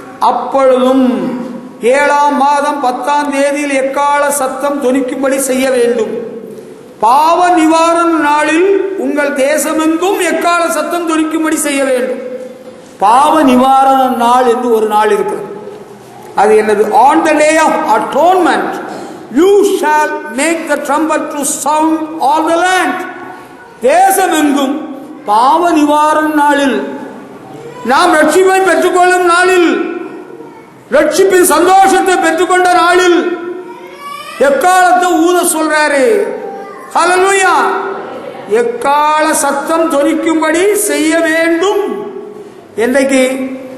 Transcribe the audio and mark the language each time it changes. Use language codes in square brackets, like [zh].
[ta] அப்பொழுதும் 7ஆம் மாதம் 10ஆம் தேதியில் எக்கால சத்தம் தொனிக்கும்படி செய்ய வேண்டும். பாவ நிவாரண நாளில் உங்கள் தேசமெங்கும் எக்கால சத்தம் தொனிக்கும்படி செய்ய வேண்டும். பாவ நிவாரண நாள் என்று ஒரு நாள் இருக்கிறது. அது என்னது? [en] On the day of atonement you shall make the trumpet to sound all the land. [ta] தேசமெங்கும் பாவ நிவாரண நாளில், நாம் ரட்சிப்பை பெற்றுக்கொள்ளும் நாளில், ரட்சிப்பின் சந்தோஷத்தை பெற்றுக்கொண்ட நாளில் எக்காலத்தை ஊத சொல்றாரு. ஹல்லேலூயா. எக்கால சத்தம் தொனிக்கும்படி செய்ய வேண்டும். என்றைக்கு?